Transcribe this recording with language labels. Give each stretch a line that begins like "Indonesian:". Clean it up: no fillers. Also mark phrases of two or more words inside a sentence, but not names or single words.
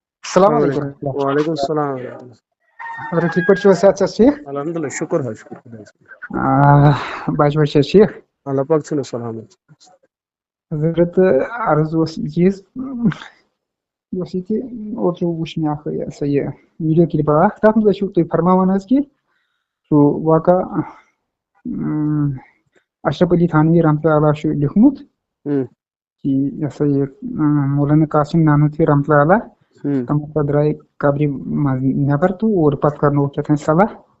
Arabic: السلام السلام علیکم علیکم وعلیکم السلام ورحمۃ اللہ
Kashmiri: حضرت ٹھیک پٲٹھۍ چھِو حظ صحت چھَس ٹھیٖک
Arabic: الحمد للہ
Kashmiri: شکر حظ شکر خۄدایَس کُن بچہِ وچہِ چھِ حظ ٹھیٖک اللہ پاک ژھٕنو سلامت حضرت عرض اوس یہِ چیٖز یہِ اوس ییٚتہِ اوترٕ وٕچھ مےٚ اکھ یہِ ہسا یہِ ویٖڈیو کِلِپ اکھ تَتھ منٛز ٲسِو تُہۍ فرماوان حظ کہِ سُہ واقع اشرف علی تھانوی رحمتہ اللہ چھُ لیوٗکھمُت کہ یہِ ہسا یہِ مولانا قاسم نانوتوی رحمتہ اللہ تِم ہسا درٛاے قبرِ منٛز نٮ۪بر تہٕ اور پتہٕ کرنووُکھ کیٛاہ تانۍ صلح